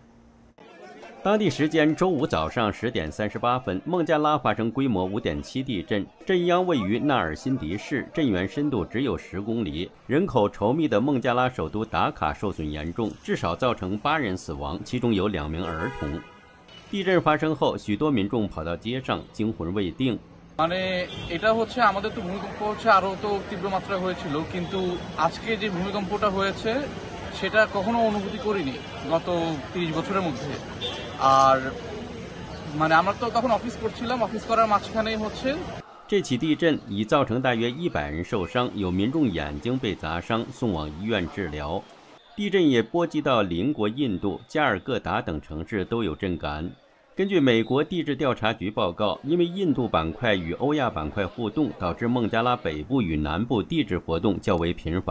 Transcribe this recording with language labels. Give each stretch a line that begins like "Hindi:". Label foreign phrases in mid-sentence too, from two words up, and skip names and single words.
Chinese: 当地时间周五早上10点38分，孟加拉发生规模5.7地震，震央位于纳尔辛迪市，震源深度只有10公里。人口稠密的孟加拉首都达卡受损严重，至少造成8人死亡，其中有2名儿童。地震发生后，许多民众跑到街上，惊魂未定。
Bangla: মানে এটা হচ্ছে আমাদের তো ভূমিকম্প হচ্ছে আরো তো তীব্র মাত্রায় হয়েছিল, কিন্তু আজকে যে ভূমিকম্পটা হয়েছে সেটা কখনো অনুভূতি করিনি গত 30 বছরের মধ্যে। আর মানে আমরা তো তখন অফিস করছিলাম, অফিস করার মাঝখানেই হচ্ছে।
Chinese: 这起地震已造成大约100人受伤，有民众眼睛被砸伤，送往医院治疗。地震也波及到邻国印度、加尔各答等城市都有震感。根据美国地质调查局报告，因为印度板块与欧亚板块互动，导致孟加拉北部与南部地质活动较为频繁。